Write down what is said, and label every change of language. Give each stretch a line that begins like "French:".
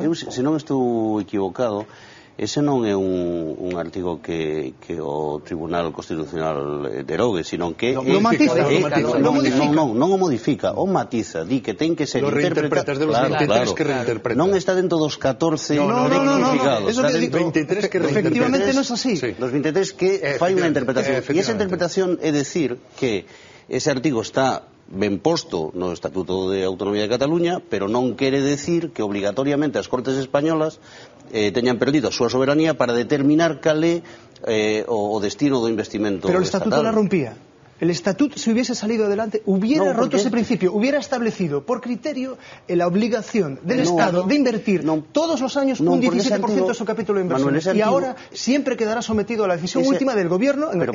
Galician: Se non estou equivocado, ese non é un artigo que o Tribunal Constitucional derogue, sino que
Spanish: lo matiza.
Galician: Non o modifica, o matiza, di que ten que ser
Spanish: interpretados de los 23 que reinterpretan.
Galician: Non está dentro dos 14 rectificados. Eso que 23 que efectivamente non é así. Dos 23 que fai unha interpretación. E esa interpretación é decir que ese artigo está ben posto no Estatuto de Autonomía de Cataluña, pero non quere decir que obligatoriamente as Cortes Españolas teñan perdido a súa soberanía para determinar cal é o destino do investimento
Spanish: estatal. Pero el Estatuto la rompía. El Estatuto, si hubiese salido adelante, hubiera roto ese principio, hubiera establecido por criterio la obligación del Estado de invertir todos los años un 17% de su capítulo de inversiones. Y ahora siempre quedará sometido a la decisión última del Gobierno.